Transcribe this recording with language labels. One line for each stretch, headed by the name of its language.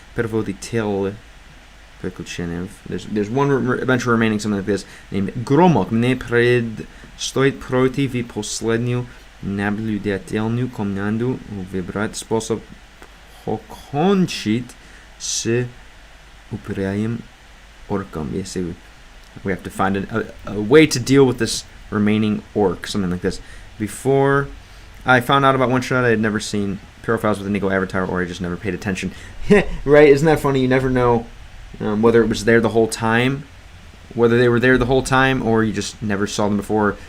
Russian: Pervoditelj Priključenev.
English: There's one adventurer remaining, something like this, named Gromok.
Russian: Мне предстоит пройти в последнюю наблюдательную комнату, выбрать способ покончить с упрямым орком.
English: Basically, we have to find a way to deal with this remaining orc, something like this. Before I found out about One Shot, I had never seen profiles with a Nico avatar, or I just never paid attention. Right? Isn't that funny? You never know whether it was there the whole time, whether they were there the whole time, or you just never saw them before.